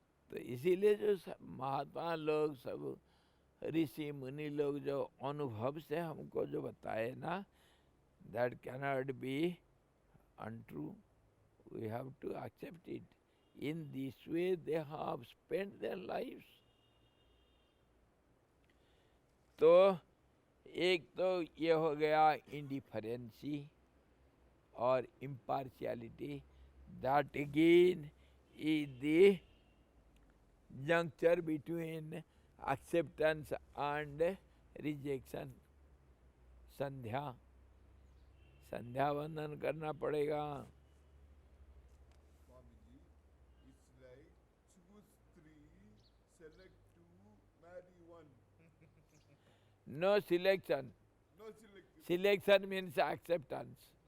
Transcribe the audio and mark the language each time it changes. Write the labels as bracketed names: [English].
[Hindi] तो इसीलिए जो महात्मा लोग, सब ऋषि मुनि लोग जो अनुभव से हमको जो बताए ना, [English] that cannot be untrue. We have to accept it. In this way they have spent their lives. [Hindi] तो एक तो ये हो गया इंडिफरेंसी और impartiality, [English] that again is the juncture between acceptance and rejection. [Hindi] संध्या, संध्या वंदन करना पड़ेगा। [English] Swamiji, it's like choose three, select two, marry one. No selection. No select. Selection means acceptance.